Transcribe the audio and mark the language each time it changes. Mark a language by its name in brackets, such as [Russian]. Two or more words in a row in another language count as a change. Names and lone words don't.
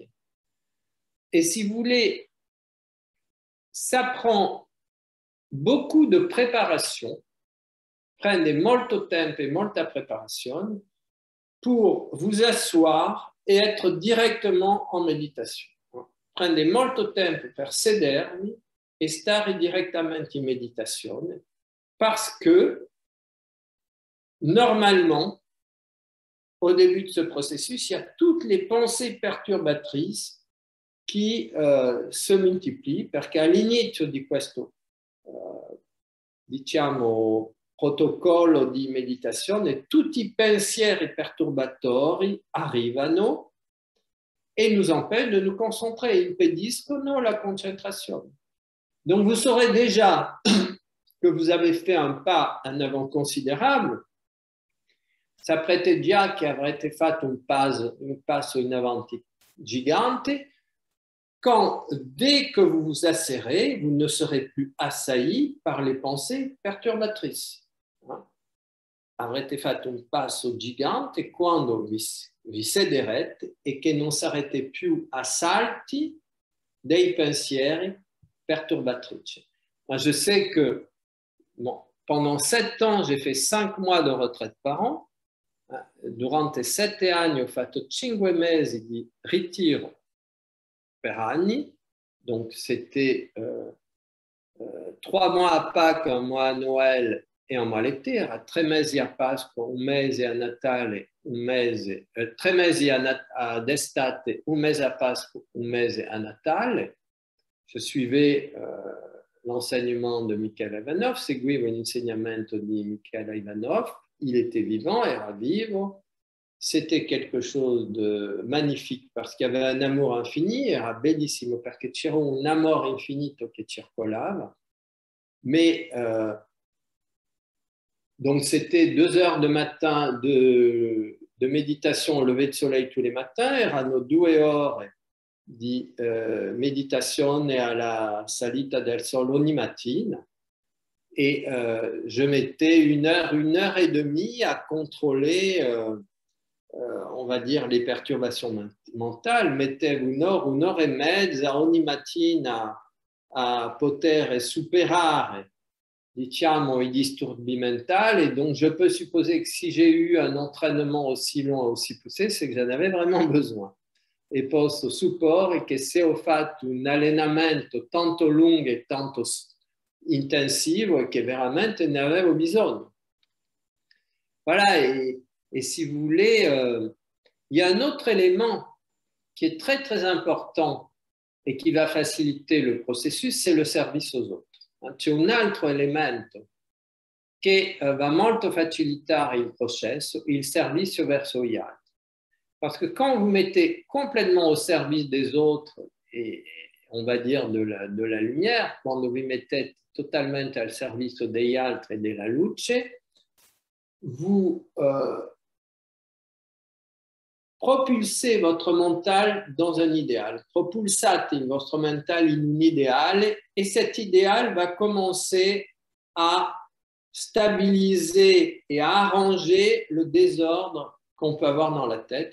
[French] Et si vous voulez, ça prend beaucoup de préparation, [Italian] prende molto tempo [French] et [Italian] molta preparazione [French] pour vous asseoir et être directement en méditation. [Italian] Prende molto tempo per sedervi e stare direttamente in meditazione [French] parce que normalement, au début de ce processus, il y a toutes les pensées perturbatrices qui se multiplient [Italian] perché all'inizio di questo [French] diciamo protocollo di meditazione tutti i pensieri perturbatori arrivano et nous empêchent de nous concentrer, impediscono la concentration. Donc vous saurez déjà que vous avez fait un pas en avant considérable. [Italian] Saprete già che avrete fatto un passo in avanti gigante [French] quand, dès que vous vous asserrez, vous ne serez plus assailli par les pensées perturbatrices. Avrete fatto un passo gigante quando vi sederete e che non sarete più assalti dei pensieri perturbatrici. Moi, je sais que pendant 7 ans, j'ai fait 5 mois de retraite par an. [Italian] Durante 7 anni ho fatto 5 mesi di ritiro per anni, [French] donc c'était 3 mois à Pâques, 1 mois à Noël e 1 mois l'été, [Italian] era 3 mesi a Pasqua, 1 mese a Natale, 3 mesi d'estate, 1 mese a Pasqua, 1 mese a Natale. [French] Je suivais l'enseignement de Mikhail Ivanov, [Italian] seguivo l'insegnamento di Mikhail Ivanov, [French] il était vivant, [Italian] era vivo. [French] C'était quelque chose de magnifique parce qu'il y avait un amour infini, [Italian] era bellissimo perché c'era un amore infinito che circolava. [French] Mais donc c'était 2 heures de matin de méditation au lever de soleil tous les matins, [Italian] erano 2 ore di meditazione alla salita del sole ogni mattina. [French] Et je mettais 1 heure et demie à contrôler on va dire, les perturbations mentale, [Italian] mettevo 1 ora e mezza ogni mattina a poter superare, diciamo, i disturbi mentali. [French] Et donc, je peux supposer que si j'ai eu un entraînement aussi long et aussi poussé, c'est que j'en avais vraiment besoin. [Italian] E posso supporre che se ho fatto un allenamento tanto lungo e tanto intensivo e che veramente ne avevo bisogno. [French] Voilà, et si vous voulez, il y a un autre élément qui est très très important et qui va faciliter le processus, c'est le service aux autres. [Italian] C'è un altro elemento che va molto facilitare il processo, il servizio verso gli altri. [French] Parce que quand vous mettez complètement au service des autres, et on va dire de la lumière, [Italian] quando vi mettete totalmente al servizio degli altri e della luce, [French] vous propulsez votre mental dans un idéal. Propulsate votre mental [Italian] in un [French] idéal et cet idéal va commencer à stabiliser et à arranger le désordre qu'on peut avoir dans la tête.